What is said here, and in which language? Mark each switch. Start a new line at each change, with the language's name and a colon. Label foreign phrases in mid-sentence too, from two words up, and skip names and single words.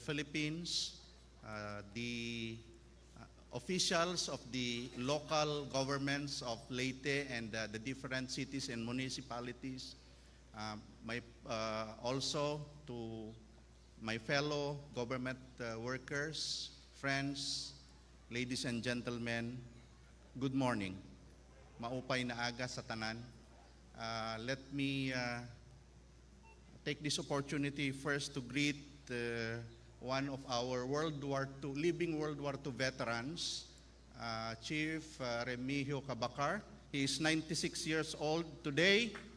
English: and the Philippines, the officials of the local governments of Leyte and the different cities and municipalities, also to my fellow government workers, friends, ladies and gentlemen, good morning.
Waray: Maupay na aga sa tanan.
English: Let me take this opportunity first to greet one of our living World War II veterans, Chief Remigio Cabacar. He is 96 years old today.